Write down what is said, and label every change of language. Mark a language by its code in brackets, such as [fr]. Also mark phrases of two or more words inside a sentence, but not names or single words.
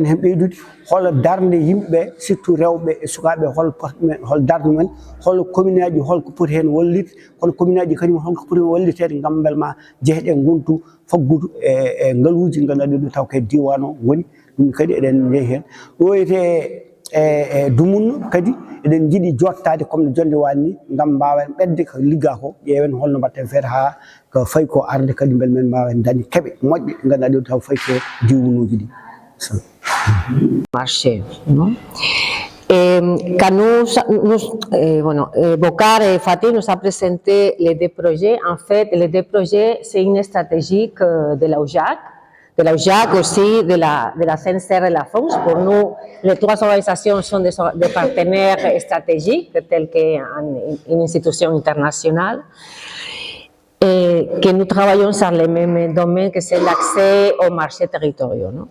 [ff] hen ɓeydude hol darde yimɓeɓe surtout rewɓe e sukaɓe hol darde mumen hol commune aji holko poti hen wallide kono commune aji kañum holko poti hen wallitede gam bel ma jeehe ɗe gontu faggudu e ngaaluji ganduɗa ɗiɗo taw kay diwan o woni ɗum kadi eɗen jeehi hen ɗo wiyete e dumunno kadi eɗen jiiɗi jottade comme no jonde wani ni gam mbawen ɓedde ko ligga ko ƴeewen holno mbatten feere ha ko fayi ko arde kadi bel men mbawen dañde keeɓe moƴƴe ganduɗa ɗiɗo taw fayi ko diwnuji ɗi [fr] marché, ¿no? Bokar Fatih nous a présenté les deux projets. En fait, les deux projets, c'est une stratégie de la UJAC aussi, de la CNCR et la FONGS. Pour nous, les trois organisations sont des partenaires stratégiques, tels qu'une institution internationale, et que nous travaillons sur les mêmes domaines, que c'est l'accès aux marchés territoriaux, ¿no?